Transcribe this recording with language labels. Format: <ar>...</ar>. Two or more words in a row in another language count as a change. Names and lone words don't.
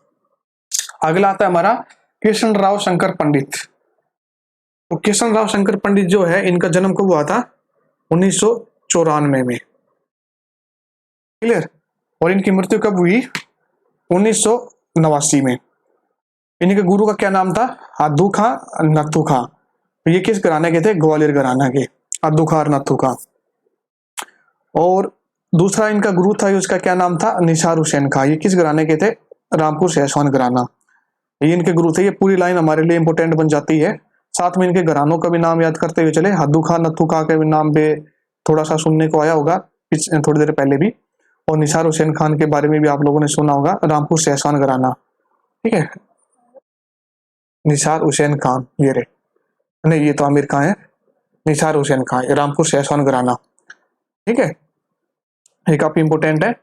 <hi>अगला आता है हमारा कृष्ण राव शंकर पंडित। तो कृष्ण राव शंकर पंडित जो है, इनका जन्म कब हुआ था? 1994 में। क्लियर? और इनकी मृत्यु कब हुई? 1989 में। इनके गुरु का क्या नाम था? हादू खां, नथु खां। तो ये किस घराने के थे? ग्वालियर घराना के, हादू खां और नथु खां। और दूसरा इनका गुरु था, उसका क्या नाम था? निसार हुसैन खां। ये किस घराने के थे? रामपुर सहसवान घराना। ये इनके गुरु थे। ये पूरी लाइन हमारे लिए इंपोर्टेंट बन जाती है। साथ में इनके घरानों का भी नाम याद करते हुए चले। हादू खां नथु खां के भी नाम पे थोड़ा सा सुनने को आया होगा थोड़ी देर पहले भी। और निसार हुसैन खान के बारे में भी आप लोगों ने सुना होगा, रामपुर सहसवान घराना। ठीक है, निसार हुसैन खान, ये रे, नहीं ये तो आमिर खान है। निसार हुसैन खान, रामपुर सहसवान घराना। ठीक है, ये काफी इंपोर्टेंट है।</hi>